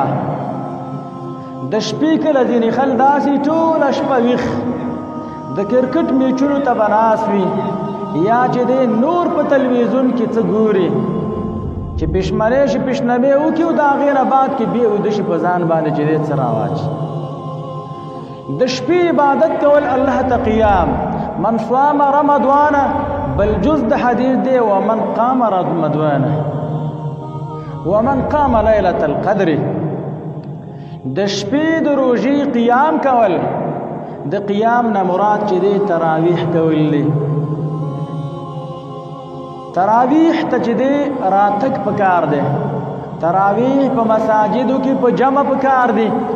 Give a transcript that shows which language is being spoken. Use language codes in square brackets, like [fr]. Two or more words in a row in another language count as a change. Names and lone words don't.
[ps] د شپې کله ځینې خلک داسې ټوله شپه ویښ د کرکټ میچونو ته به ناست وي، یا چې دی نور په تلویزیون کې څه ګوري، چې پښمنۍ شي پښنمې وکړي او د هغې نه بعد کې بیا ویده شي په ځان باندې چې دی څه راواچي. د شپې عبادت کول الله ته قیام. [ar] من صام رمضان، [ps] بل جز د حدیث دی [ar] ومن قام رمضان ومن قام لیلة القدر. [ps] د شپې د روژې قیام کول، د قیام نه مراد چې دی تراویح کول دی. تراویح ته چې دی راتګ پکار دی، تراویح په مساجدو کې په جمع پکار دی.